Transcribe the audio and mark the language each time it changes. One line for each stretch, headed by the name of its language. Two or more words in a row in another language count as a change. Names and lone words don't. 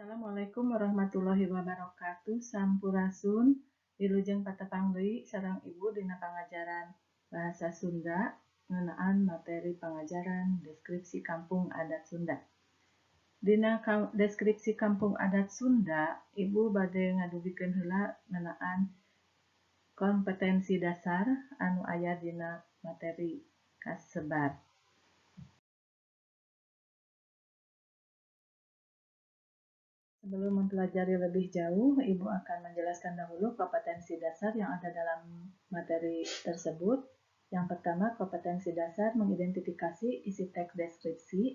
Arabic: السلام عليكم ورحمة الله وبركاته.
Sundanese: Sampurasun, wilujeng patepang deui sareng Ibu dina pangajaran Bahasa Sunda ngeunaan materi pangajaran deskripsi kampung adat Sunda. Dina deskripsi kampung adat Sunda, Ibu bade ngadugikeun heula ngeunaan kompetensi dasar anu aya dina materi kasebat.
Indonesian: Sebelum mempelajari lebih jauh, Ibu akan menjelaskan dahulu kompetensi dasar yang ada dalam materi tersebut. Yang pertama, kompetensi dasar mengidentifikasi isi teks deskripsi.